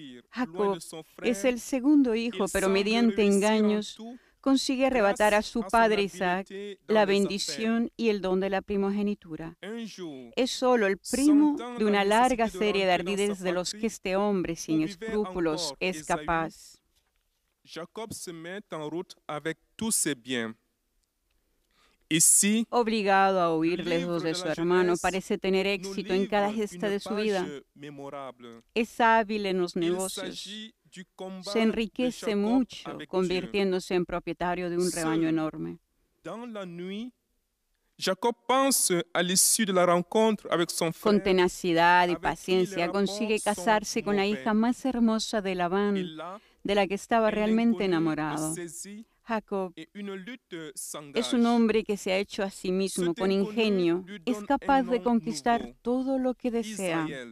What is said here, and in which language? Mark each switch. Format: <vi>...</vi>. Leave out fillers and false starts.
<es>Jacob es el segundo hijo, pero mediante engaños consigue arrebatar a su padre Isaac la bendición y el don de la primogenitura. Es solo el primo de una larga serie de ardides de los que este hombre sin escrúpulos es capaz.</es> <fr>Jacob se met en route avec tous ses biens. Ici,</fr> <es>obligado a huir lejos de su hermano, parece tener éxito en cada gesta de su vida. Es hábil en los negocios. Se enriquece mucho, convirtiéndose en propietario de un rebaño enorme.</es> <fr>Jacob pense à l'issue de la rencontre avec son frère.</fr> <es>Con tenacidad y paciencia consigue casarse con la hija más hermosa de Labán, de la que estaba realmente enamorado. Jacob es un hombre que se ha hecho a sí mismo con ingenio, es capaz de conquistar todo lo que desea.</es>